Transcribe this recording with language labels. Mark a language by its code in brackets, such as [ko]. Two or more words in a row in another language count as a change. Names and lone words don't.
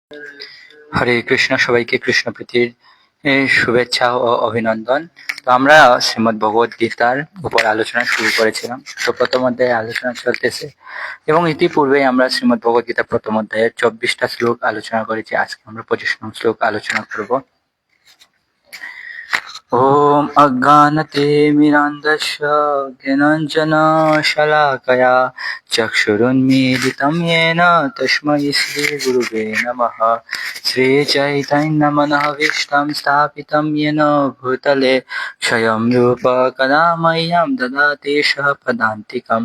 [sa] হরে কৃষ্ণ, [bn] সবাইকে কৃষ্ণ প্রীতির শুভেচ্ছা ও অভিনন্দন। তো আমরা শ্রীমদ্ ভগবদ গীতার উপর আলোচনা শুরু করেছিলাম। তো প্রথম অধ্যায়ে আলোচনা চলতেছে এবং ইতিপূর্বে আমরা শ্রীমদ্ ভগবদ গীতা প্রথম অধ্যায়ের 24টা শ্লোক আলোচনা করেছি। আজকে আমরা 25নং শ্লোক আলোচনা করব। [sa] ॐ अज्ञानतिमिरान्धस्य ज्ञानाञ्जनशलाकया चक्षुरुन्मीलितं येन तस्मै श्रीगुरुवे नमः। श्रीचैतन्यमनोभीष्टं स्थापितं येन भूतले स्वयं रूप कदा मह्यं ददाति पदान्तिकं।